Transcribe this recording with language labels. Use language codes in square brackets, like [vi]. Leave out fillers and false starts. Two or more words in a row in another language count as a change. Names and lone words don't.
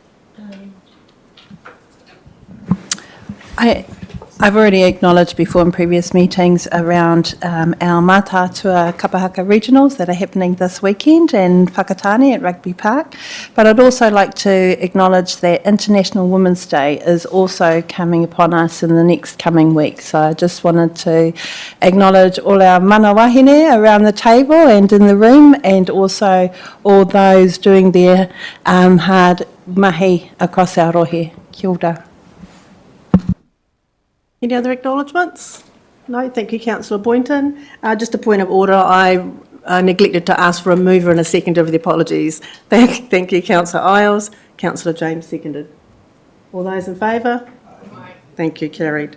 [en] I've already acknowledged before in previous meetings around our Mātātua Kapahaka regionals that are happening this weekend in Whakatane at Rugby Park, but I'd also like to acknowledge that International Women's Day is also coming upon us in the next coming week. So I just wanted to acknowledge all our [mi] mana wahine [en] around the table and in the room, and also all those doing their hard mahi across our rohe. [mi] Kia ora. [en] Any other acknowledgements? No, thank you, Councillor Boynton. Just a point of order, I neglected to ask for a mover and a seconder of the apologies. Thank you, Councillor Isles. Councillor James seconded. All those in favour? Aye. Thank you, carried.